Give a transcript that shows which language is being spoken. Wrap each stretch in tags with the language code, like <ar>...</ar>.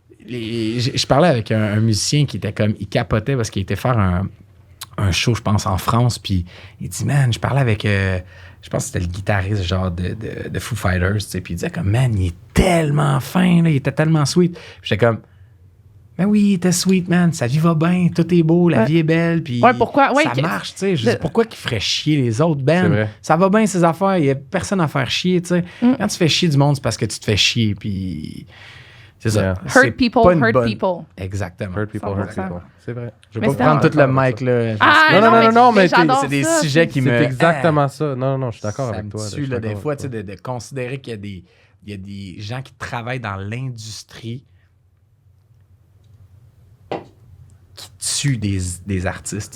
<fr>Je parlais avec un musicien qui était comme, il capotait parce qu'il était faire un show, je pense, en France, puis il dit, man, je parlais avec, je pense que c'était le guitariste, genre, de Foo Fighters, tu sais, puis il disait comme, man, il est tellement fin, là, il était tellement sweet. Puis j'étais comme, ben oui, il était sweet, man, sa vie va bien, tout est beau, la vie est belle, puis ça marche, tu sais. Je dis, pourquoi qu'il ferait chier les autres, Ben? Ça va bien, ses affaires, il n'y a personne à faire chier, tu sais. Quand tu fais chier du monde, c'est parce que tu te fais chier, puis... C'est ça.</fr> <en>Hurt people, hurt people.</en> <fr>Exactement.</fr> <en>Hurt people, hurt people.</en> <fr>C'est vrai. Je vais pas prendre tout le mic, là. Non, mais c'est des sujets qui me... C'est exactement ça. Non, je suis d'accord avec toi. Ça me tue, là, des fois, tu sais, de considérer qu'il y a des gens qui travaillent dans l'industrie qui tuent des artistes.</fr>